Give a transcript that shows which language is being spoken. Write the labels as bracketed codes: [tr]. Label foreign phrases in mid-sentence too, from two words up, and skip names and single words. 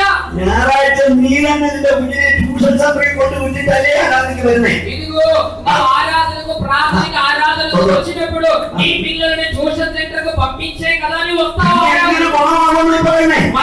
[ml] ഞായറാഴ്ച നീ തന്നെ നിന്റെ കുഞ്ഞിനെ [en] tuition center [ml] കൊണ്ട് വിട്ടിട്ടല്ലേ ആരാധനയ്ക്ക് വരുന്നേ. [te] ఇదిగో ఆరాధనకు ప్రాథమిక ఆరాధనకు వచ్చినప్పుడు ఈ పిల్లల్ని [en] tuition center [te] కు పంపించే కదా అని వస్తావు.